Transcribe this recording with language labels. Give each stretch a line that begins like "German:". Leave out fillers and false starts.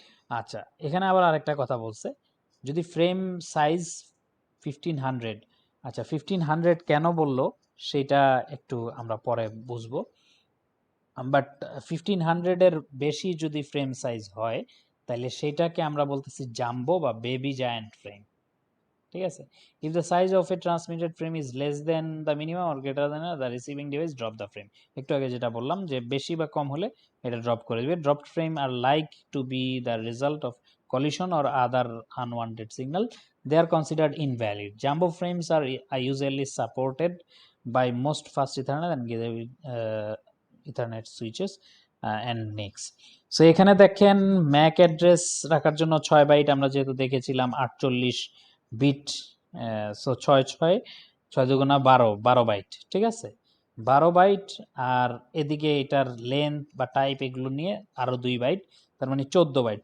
Bangla: আচ্ছা, এখানে আবার আরেকটা কথা বলছে, যদি ফ্রেম সাইজ 1500, আচ্ছা 1500 কেন বললো সেটা একটু আমরা পরে বুঝবো, বাট 1500 এর বেশি যদি ফ্রেম সাইজ হয়, তাহলে সেটাকে আমরা বলতেছি জাম্বো বা বেবি জায়ান্ট ফ্রেম, ঠিক আছে।
English: If the size of a transmitted frame is less than the minimum or greater than the receiving device drop the frame.
Bangla: একটু আগে যেটা বললাম যে বেশি বা কম হলে এটা ড্রপ করে দিবে।
English: Dropped frame are like to be the result of collision or other unwanted signal, they are considered invalid. Jumbo frames are usually supported by most fast Ethernet and gigabit Ethernet switches and NICs.
Bangla: So এখানে দেখেন Mac address রাখার জন্য 6 byte আমরা যেহেতু দেখেছিলাম 48 bit, so 6 6 6 দুগুণা 12 byte, ঠিক আছে, 12 বাইট। আর এদিকে এটার লেন্থ বা টাইপ এগুলো নিয়ে আরো 2 বাইট, তার মানে 14 বাইট।